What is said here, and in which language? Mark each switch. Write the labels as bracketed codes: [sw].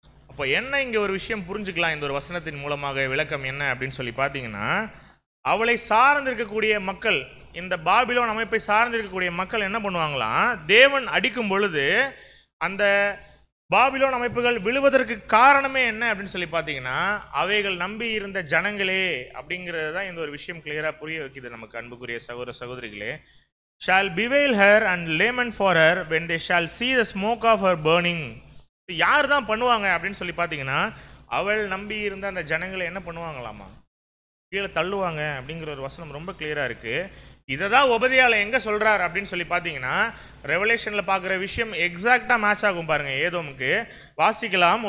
[ta] அப்போ என்ன இங்கே ஒரு விஷயம் புரிஞ்சுக்கலாம் இந்த ஒரு வசனத்தின் மூலமாக விளக்கம் என்ன அப்படின்னு சொல்லி பார்த்தீங்கன்னா, அவளை சார்ந்து இருக்கக்கூடிய மக்கள், இந்த பாபிலோன் அமைப்பை சார்ந்து இருக்கக்கூடிய மக்கள் என்ன பண்ணுவாங்களாம், தேவன் அடிக்கும் பொழுது அந்த பாபிலோன் அமைப்புகள் விழுவதற்கு காரணமே என்ன அப்படின்னு சொல்லி பார்த்தீங்கன்னா, அவைகள் நம்பி இருந்த ஜனங்களே அப்படிங்கிறது தான் இந்த ஒரு விஷயம் கிளியராக புரிய வைக்குது நமக்கு. அன்புக்குரிய சகோதர சகோதரிகளே, [en] Shall bewail her and lament for her when they shall see the smoke of her burning. [ta] யார் தான் பண்ணுவாங்க அப்படின்னு சொல்லி பார்த்தீங்கன்னா, அவள் நம்பி இருந்த அந்த ஜனங்களை என்ன பண்ணுவாங்களாமா, கீழே தள்ளுவாங்க அப்படிங்கிற ஒரு வசனம் ரொம்ப கிளியராக இருக்குது. இதை தான் ஒபதியால எங்கே சொல்கிறார் அப்படின்னு சொல்லி பார்த்தீங்கன்னா, ரெவலேஷனில் பார்க்குற விஷயம் எக்ஸாக்டாக மேட்ச் ஆகும் பாருங்க ஏதோமுக்கு. வாசிக்கலாம்.